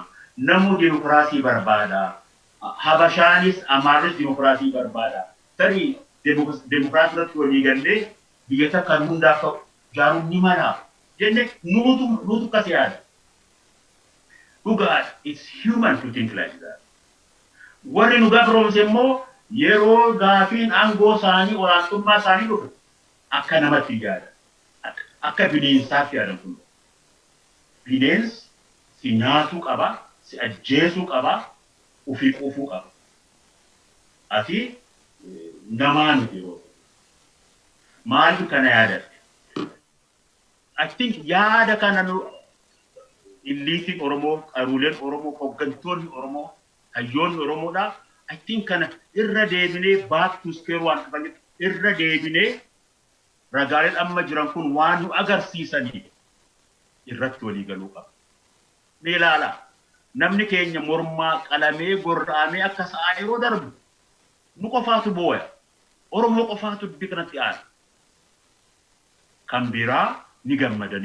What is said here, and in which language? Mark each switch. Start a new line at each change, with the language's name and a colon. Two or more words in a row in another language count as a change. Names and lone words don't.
Oromo: Namuu dimokiraasii barbaada. Habashaanis Amaarris dimokiraasii barbaada. Tarii dimokiraasii irratti walii gallee biyya kan hundaaf ijaaruun ni mala jennee nuutu akkas yaada. Dhugaadha.
English: It's human to think like that.
Oromo: Warri nu gabroomse immoo yeroo gaafiin aangoo isaanii olaantummaa isaanii dhufe akka namatti yaada. Akka bineensaatti yaadan kun. Bineensi si nyaatuu qaba, si ajjeesuu qaba, ofii quufuu qaba. Ati namaan yeroo. Maaliif kana yaadatte?
English: I think
Oromo: yaada kana illiitiin Oromoo, qaruuleen Oromoo, hooggantoonni Oromoo, hayyoonni Oromoodha.
English: I think
Oromo: kana irra deebinee
English: back to square one
Oromo: dhufanitti irra deebinee ragaaleen amma jiran kun waan nu agarsiisanii irratti walii galuu qaba. Mee ilaala. Namni keenya mormaa qalamee gorra'amee akka sa'aa yeroo darbu nu qofaatu booya. Oromoo qofaatu dubbii kanatti aara. Kan biraa ni gammadaniiru.